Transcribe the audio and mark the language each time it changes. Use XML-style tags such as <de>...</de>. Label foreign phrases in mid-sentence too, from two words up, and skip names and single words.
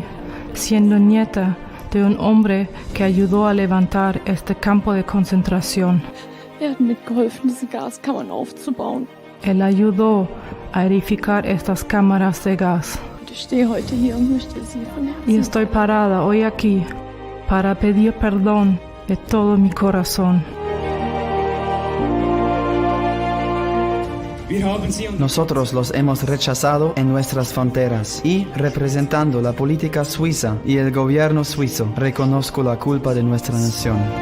<es>siendo nieta de un hombre que ayudó a levantar este campo de concentración.</es> <de>hat mitgeholfen, diese Gaskammern aufzubauen.</de> <es>Él ayudó a edificar estas cámaras de gas.</es> <de>Und ich stehe heute hier und möchte Sie von</de> <es>Y</es> <de>Herzen</de> <es>estoy parada hoy aquí para pedir perdón de todo mi corazón. Nosotros los hemos rechazado en nuestras fronteras y, representando la política suiza y el gobierno suizo, reconozco la culpa de nuestra nación.</es>